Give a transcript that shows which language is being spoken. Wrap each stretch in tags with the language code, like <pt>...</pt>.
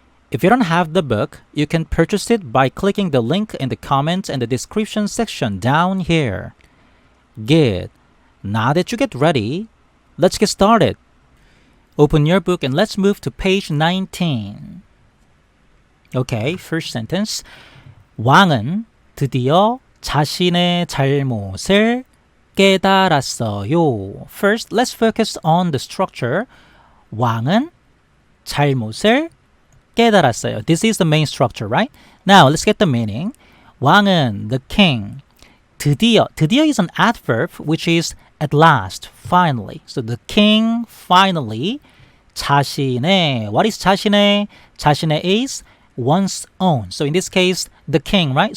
<en>If you don't have the book, you can purchase it by clicking the link in the comments and the description section down here. Good. Now that you get ready, let's get started. Open your book and let's move to page 19. Okay, first sentence.</en> <ko>왕은 드디어 자신의 잘못을 깨달았어요.</ko> <en>First, let's focus on the structure.</en> <ko>왕은 잘못을 깨달았어요.</ko> <en>This is the main structure, right? Now, let's get the meaning. 왕은, the king. 드디어 is an adverb which is at last, finally. So the king finally 자신의, what is 자신의? 자신의 is one's own. So in this case, the king, right?</en>